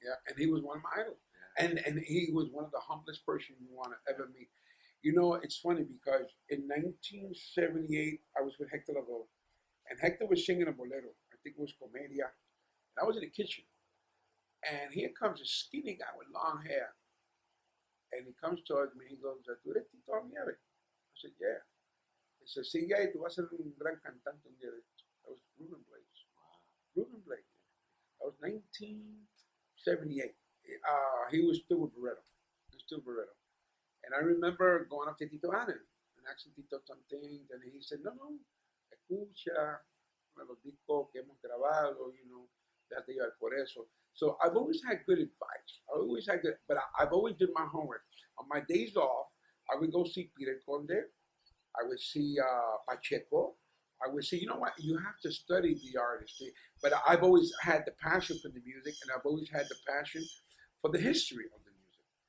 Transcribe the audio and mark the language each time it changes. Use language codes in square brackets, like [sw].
[en] Yeah, and he was one of my idols. Yeah. And he was one of the humblest person you want to ever meet. It's funny because in 1978, I was with Hector Lavoe, and Hector was singing a bolero. I think it was Comedia. And I was in the kitchen. And here comes a skinny guy with long hair. And he comes towards me. He goes, [es] ¿Tú eres Tito Nieves? [en] I said, yeah. He said, [es] sí, ya, y tú vas a ser un gran cantante un día de esto. [en] That was Ruben Blades. Wow. Ruben Blades. That was 1978. He was still with Barreto. And I remember going up to Tito Allen and asking Tito some things. And he said, [es] no, escucha los discos que hemos grabado, date llevar por eso. [en] So I've always had good advice. But I've always did my homework. On my days off, I would go see Peter Conde. I would see Pacheco. I would say, you know what, you have to study the artist. But I've always had the passion for the music, and I've always had the passion for the history of the music.